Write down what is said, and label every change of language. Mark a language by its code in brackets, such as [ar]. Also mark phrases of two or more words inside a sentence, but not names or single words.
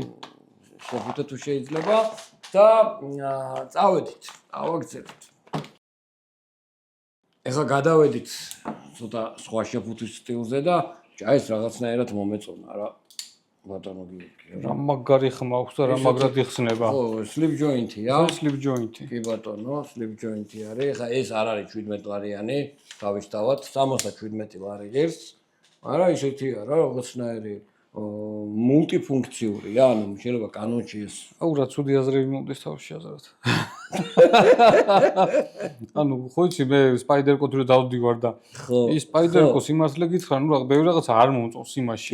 [ka] შეფუთე თუ შეიძლება და წავედით, ავაგზავნეთ. ეხლა გადავედით ცოტა სხვა შეფუთვის სტილზე და ეს რაღაცნაირად მომეწონა რა. ბატონო გიორგი. რა მაგარი ხმა აქვს და რა მაგრად იხსნება. ხო, [en] slip joint-ია. slip joint-ი. [ka] კი ბატონო, [en] slip joint-ი არის. [ka] ეხლა ეს არ არის 17 ლარიანი, დავისთავად 67 ლარი ღირს. არა ისეთია რა, რაღაცნაირი მულტიფუნქციური, ანუ შეიძლება კანონში ეს. აუ რა ცუდი აზრები მომდის თავში აზრად. ანუ ხო იცი მე სპაიდერკოთი რო დავდივარ და ის სპაიდერკოს იმასლე გითხრა, ნუ რა ბევრი რაღაცა არ მომწონს იმაში.